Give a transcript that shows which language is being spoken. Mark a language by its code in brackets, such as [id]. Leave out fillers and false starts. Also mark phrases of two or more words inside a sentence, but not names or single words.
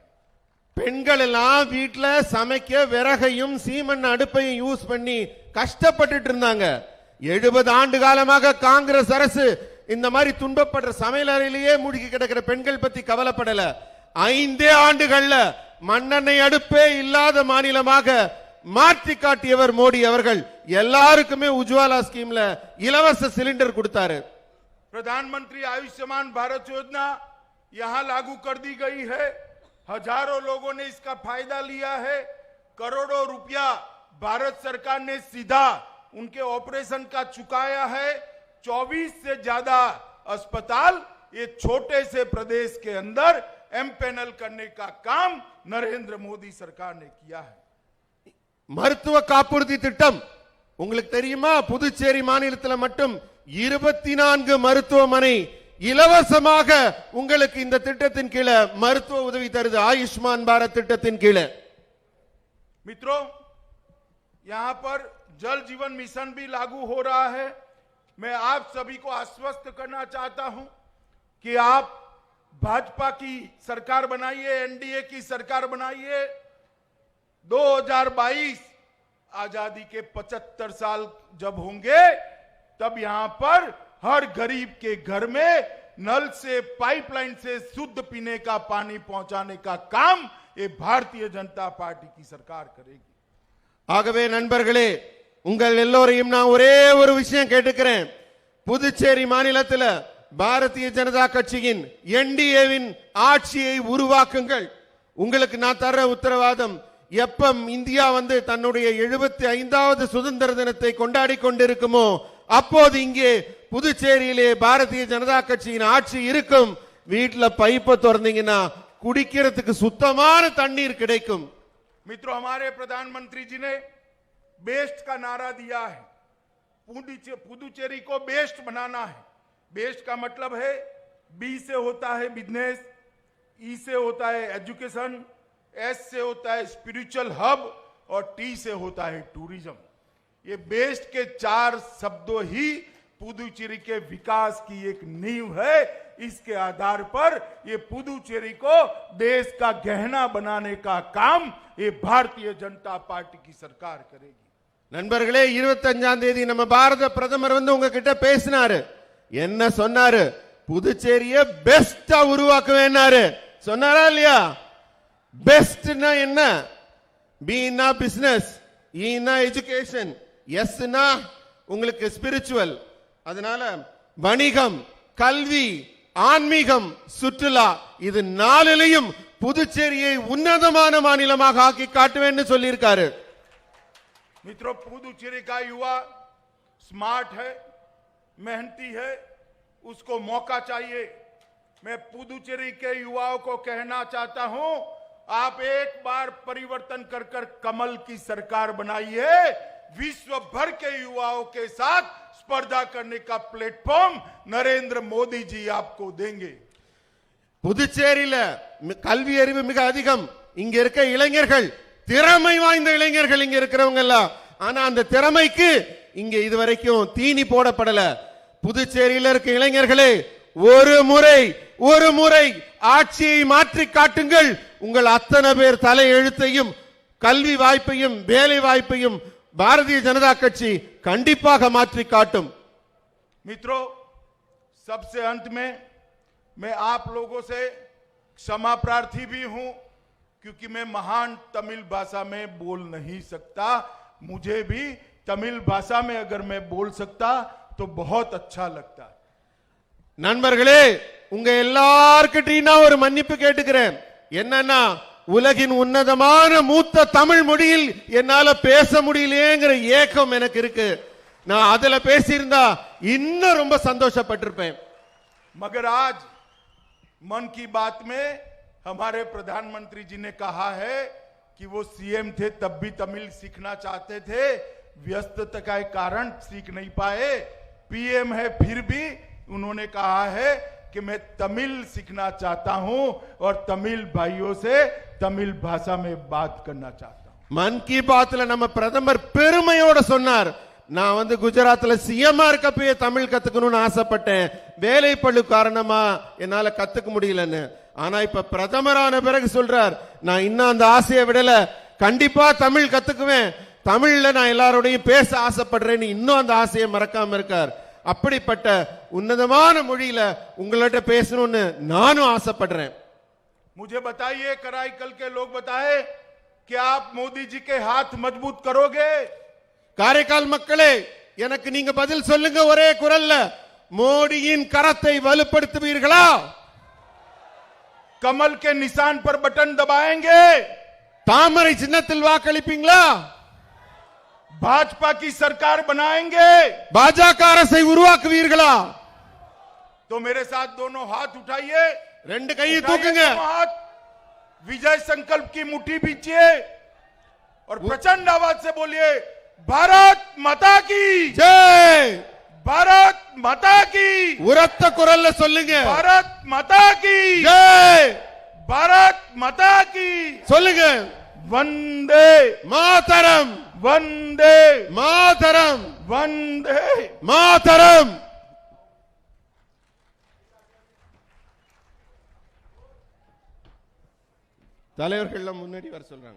[ta] பெண்கள் எல்லாம் வீட்ல சமைக்க விறகையும் சீமன் அடுப்பையும் யூஸ் பண்ணி கஷ்டப்பட்டுட்டு இருந்தாங்க. 70 ஆண்டு காலமாக காங்கிரஸ் அரசு இந்த மாதிரி துன்பப்படுற சமையல் அறையிலேயே மூழ்கி கிடக்கிற பெண்கள் பத்தி கவலைப்படல. 5 ஆண்டுகள்ல மண்ணெண்ணெய் அடுப்பே இல்லாத மாநிலமாக மாற்றி காட்டியவர் மோடி அவர்கள். எல்லாருக்குமே உஜ்வாலா ஸ்கீம்ல இலவச சிலிண்டர் கொடுத்தாரு. [hi] प्रधानमंत्री आयुष्मान भारत योजना यहां लागू कर दी गई है। हजारों लोगों ने इसका फायदा लिया है। करोड़ों रुपया भारत सरकार ने सीधा उनके ऑपरेशन का चुकाया है। 24 से ज्यादा अस्पताल ये छोटे से प्रदेश के अंदर एमपैनल करने का काम नरेंद्र मोदी सरकार ने किया है। [ta] மருத்துவ காப்புறுதி திட்டம் உங்களுக்கு தெரியுமா? புதுச்சேரி மாநிலத்தில் மட்டும் 24 மருத்துவமனை இலவசமாக உங்களுக்கு இந்த திட்டத்தின் கீழே மருத்துவ உதவி தருது. ஆயுஷ்மான் பாரத் திட்டத்தின் கீழே. [hi] मित्रों, यहां पर जल जीवन मिशन भी लागू हो रहा है। मैं आप सभी को आश्वस्त करना चाहता हूं कि आप भाजपा की सरकार बनाइए, एनडीए की सरकार बनाइए। 2022 आजादी के 75 साल जब होंगे तब यहां पर हर गरीब के घर में नल से पाइपलाइन से शुद्ध पीने का पानी पहुंचाने का काम ये भारतीय जनता पार्टी की सरकार करेगी। [ta] ஆகவே நண்பர்களே, உங்கள் எல்லோரையும் நான் ஒரே ஒரு விஷயம் கேட்டுக்கிறேன். புதுச்சேரி மாநிலத்தில் பாரதிய ஜனதா கட்சியின் என்டிஏவின் ஆட்சியை உருவாக்குங்கள். உங்களுக்கு நான் தர உத்தரவாதம், எப்பம் இந்தியா தன்னுடைய 75வது சுதந்திர தினத்தை கொண்டாடி கொண்டிருக்குமோ அப்போது இங்கே புதுச்சேரியிலே பாரதிய ஜனதா கட்சியின் ஆட்சி இருக்கும். வீட்ல பைப்பை திறந்தீங்கன்னா குடிக்கிறதுக்கு சுத்தமான தண்ணீர் கிடைக்கும். [hi] मित्रों, हमारे प्रधानमंत्री जी ने बेस्ट का नारा दिया है। पुदुचेरी को बेस्ट बनाना है। बेस्ट का मतलब है बी से होता है बिजनेस, ई से होता है एजुकेशन, एस से होता है [en] spiritual hub [hi] और टी से होता है टूरिज्म। ये बेस्ट के 4 शब्दों ही पुदुचेरी के विकास की एक नींव है। इसके आधार पर ये पुदुचेरी को देश का गहना बनाने का काम ये भारतीय जनता पार्टी की सरकार करेगी। [ta] நண்பர்களே, 25ஆம் தேதி நம்ம பாரத பிரதமர் உங்ககிட்ட பேசினாரு. என்ன சொன்னாரு? புதுச்சேரிய பெஸ்டா உருவாக்குவேன்னாரு. சொன்னாரா இல்லையா? பெஸ்ட்னா என்ன? பீனா பிசினஸ், ஈனா எஜுகேஷன், எஸ்னா உங்களுக்கு ஸ்பிரிச்சுவல். அதனால வணிகம், கல்வி, ஆன்மீகம், சுற்றுலா இது 4லையும் புதுச்சேரியை உன்னதமான மாநிலமாக ஆக்கி காட்டுவேன்னு சொல்லியிருக்காரு. [hi] मित्रों, पुदुचेरी का युवा स्मार्ट है, मेहनती है, उसको मौका चाहिए। मैं पुदुचेरी के युवाओं को कहना चाहता हूं, आप एक बार परिवर्तन कर कर कमल की सरकार बनाइए। विश्व भर के युवाओं के साथ स्पर्धा करने का प्लेटफॉर्म नरेंद्र मोदी जी आपको देंगे। [ta] புதுச்சேரியில கல்வி அறிவு மிக அதிகம். இங்க இருக்க இளைஞர்கள் திறமை வாய்ந்த இளைஞர்கள் இங்க இருக்கிறவங்க எல்லாம். ஆனா அந்த திறமைக்கு இங்க இதுவரைக்கும் தீனி போடப்படல. புதுச்சேரியில இருக்க இளைஞர்களே, ஒரு முறை ஆட்சியை மாற்றி காட்டுங்கள். உங்கள் அத்தனை பேர் தலை எழுத்தையும் கல்வி வாய்ப்பையும் வேலை வாய்ப்பையும் பாரதிய ஜனதா கட்சி கண்டிப்பாக மாற்றி காட்டும். [hi] मित्रों, सबसे अंत में मैं आप लोगों से क्षमा प्रार्थी भी हूं, क्योंकि मैं महान तमिल भाषा में बोल नहीं सकता। मुझे भी तमिल भाषा में अगर मैं बोल सकता तो बहुत अच्छा लगता। [ta] நண்பர்களே, உங்க எல்லார்கிட்டையும் நான் ஒரு மன்னிப்பு கேட்டுக்கிறேன். என்னன்னா, உலகின் உன்னதமான மூத்த தமிழ் மொழியில் என்னால பேச முடியலையேங்கிற ஏக்கம் எனக்கு இருக்கு. நான் அதுல பேசியிருந்தா இன்னும் ரொம்ப சந்தோஷப்பட்டிருப்பேன். [hi] मगर आज मन की बात में हमारे प्रधानमंत्री जी ने कहा है कि वो सीएम थे तब भी तमिल सीखना चाहते थे, व्यस्तता के कारण सीख नहीं पाए। पीएम है फिर भी उन्होंने कहा है कि मैं तमिल सीखना चाहता हूं और तमिल भाइयों से तमिल भाषा में बात करना चाहता हूं। [ta] मन की बातல நம்ம பிரதமர் பெருமையோட சொன்னார், நான் வந்து குஜராத்ல சிஎம்மா இருக்கப்பயே தமிழ் கத்துக்கணும்னு ஆசைப்பட்டேன். வேலை பளு காரணமா என்னால கத்துக்க முடியலன்னு. ஆனா இப்ப பிரதமரான பிறகு சொல்றார், நான் இன்னும் அந்த ஆசையை விடல, கண்டிப்பா தமிழ் கத்துக்குவேன், தமிழ்ல நான் எல்லாரோடையும் பேச ஆசைப்படுறேன்னு இன்னும் அந்த ஆசையை மறக்காம இருக்கார். அப்படிப்பட்ட உன்னதமான மொழியில உங்கள்ட்ட பேசணும்னு நானும் ஆசைப்படுறேன். [hi] मुझे बताइए, कराईकल के लोग बताए कि आप मोदी जी के हाथ मजबूत करोगे? [ta] காரைக்கால் மக்களே, எனக்கு நீங்க பதில் சொல்லுங்க ஒரே குரல்ல, மோடியின் கரத்தை வலுப்படுத்துவீர்களா? [hi] कमल के निशान पर बटन दबाएंगे? [ta] தாமரை சின்னத்தில் வாக்களிப்பீங்களா? [hi] भाजपा की सरकार बनाएंगे? [ta] பாஜக அரசை உருவாக்குவீர்களா? [hi] तो मेरे साथ दोनों हाथ उठाइए, [ta] ரெண்டு கையை தூக்குங்க, [hi] हाथ विजय संकल्प की मुट्ठी बीचिए और प्रचंड आवाज से बोलिए, भारत माता की ஜெய், भारत माता की, [ta] உரத்த குரல்ல சொல்லுங்க, [hi] भारत माता की ஜெய், भारत माता की [ta] சொல்லுங்க, [hi] वंदे மாதரம், वंदे மாதரம், वंदे। [ta] மாதரம். தலைவர்கள் முன்னாடி வர சொல்றாங்க.